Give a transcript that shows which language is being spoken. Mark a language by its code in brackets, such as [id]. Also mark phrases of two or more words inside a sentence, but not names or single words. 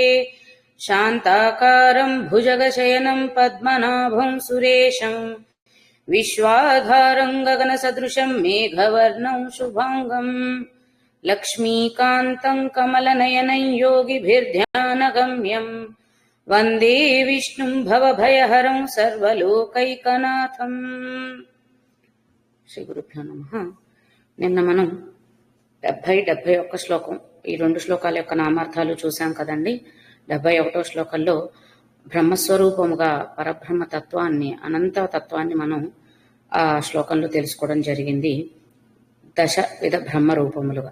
[sa] शान्ताकारं भुजगशयनं पद्मनाभं सुरेशं विश्वाधारं गगनसदृशं मेघवर्णं शुभांगं लक्ष्मीकान्तं कमलनयनं योगिभिर्ध्यानगम्यं वंदे विष्णुं भवभयहरं सर्वलोकैकनाथं। శ్రీ గురుభ్యో నమః. [te] నిన్న మనం 70-71 శ్లోకం, ఈ రెండు శ్లోకాల యొక్క నామార్థాలు చూసాం కదండి. 71వ శ్లోకంలో బ్రహ్మస్వరూపముగా పరబ్రహ్మ తత్వాన్ని, అనంత తత్వాన్ని మనం ఆ శ్లోకంలో తెలుసుకోవడం జరిగింది, దశ విధ బ్రహ్మ రూపములుగా.